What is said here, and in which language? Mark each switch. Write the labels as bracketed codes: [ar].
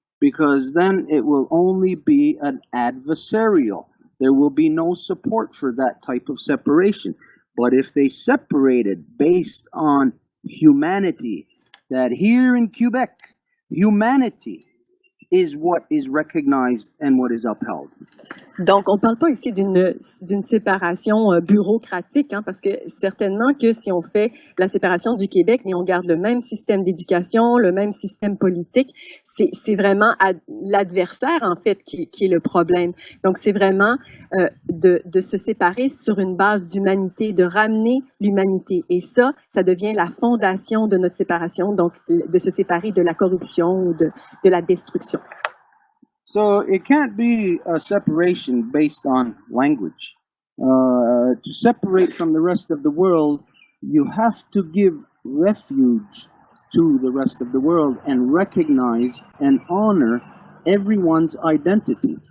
[en] Because then it will only be an adversarial. There will be no support for that type of separation. But if they separated based on humanity, that here in Quebec, humanity is what is recognized and what is upheld. [fr] Donc, on ne parle pas ici d'une séparation bureaucratique, hein, parce que certainement que si on fait la séparation du Québec et on garde le même système d'éducation, le même système politique, c'est vraiment l'adversaire, en fait, qui est le problème. Donc, c'est vraiment de se séparer sur une base d'humanité, de ramener l'humanité. Et ça devient la fondation de notre séparation, donc de se séparer de la corruption ou de la destruction. [en] So it can't be a separation based on language. To separate from the rest of the world, you have to give refuge to the rest of the world and recognize and honor everyone's identity.